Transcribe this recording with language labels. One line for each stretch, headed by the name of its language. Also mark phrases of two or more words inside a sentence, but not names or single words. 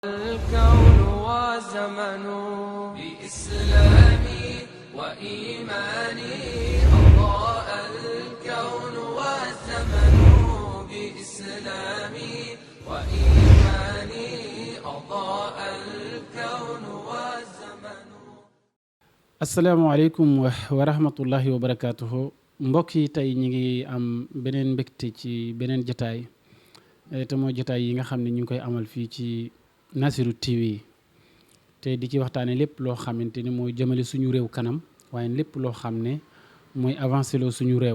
Arabic: الكون والزمن بإسلامي وإيماني أضاء الكون والزمن بإسلامي وإيماني أضاء الكون والزمن. السلام عليكم ورحمة الله وبركاته.
Wolof: mbokk yi tey ñi ngi am beneen mbégte ci beneen jotaay te mooy jotaay yi nga xam ne ñu ngi koy amal fii ci Nassirou TV te di ci waxtaane lépp loo xamante ni mooy jëmale suñu réew kanam waaye lépp loo xam ne mooy avancé loo suñu réew.